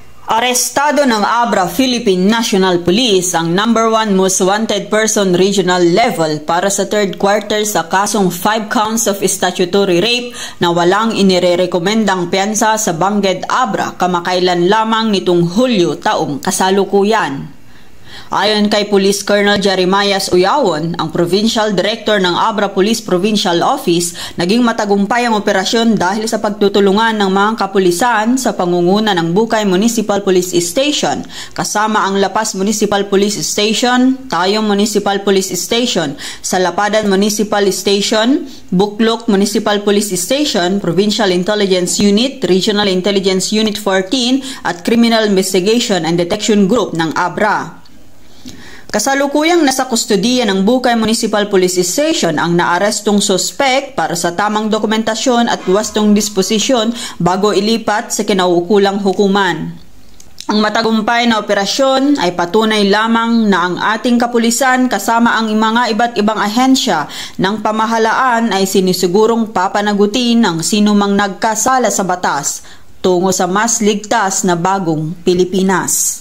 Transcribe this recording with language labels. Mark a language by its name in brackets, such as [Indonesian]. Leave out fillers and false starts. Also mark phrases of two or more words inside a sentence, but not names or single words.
[Filipino] Arestado ng Abra Philippine National Police ang #1 [English] most wanted person regional level [Filipino] para sa [English] third quarter [Filipino] sa kasong 5 [English] counts of statutory rape [Filipino] na walang inirerekomendang piyansa sa Bangged Abra kamakailan lamang nitong Hulyo taong kasalukuyan. Ayon kay Police Colonel Jeremias Uyawon, ang Provincial Director ng Abra Police Provincial Office, naging matagumpay ang operasyon dahil sa pagtutulungan ng mga kapulisan sa pangunguna ng Bukay Municipal Police Station, kasama ang Lapas Municipal Police Station, Tayong Municipal Police Station, Salapadan Municipal Station, Buklok Municipal Police Station, Provincial Intelligence Unit, Regional Intelligence Unit 14 at Criminal Investigation and Detection Group ng Abra. Kasalukuyang nasa kustodiya ng Bukay Municipal Police Station ang naarestong sospek para sa tamang dokumentasyon at wastong disposisyon bago ilipat sa kinauukulang hukuman. Ang matagumpay na operasyon ay patunay lamang na ang ating kapulisan kasama ang mga iba't ibang ahensya ng pamahalaan ay sinisigurong papanagutin ang sinumang nagkasala sa batas tungo sa mas ligtas na bagong Pilipinas.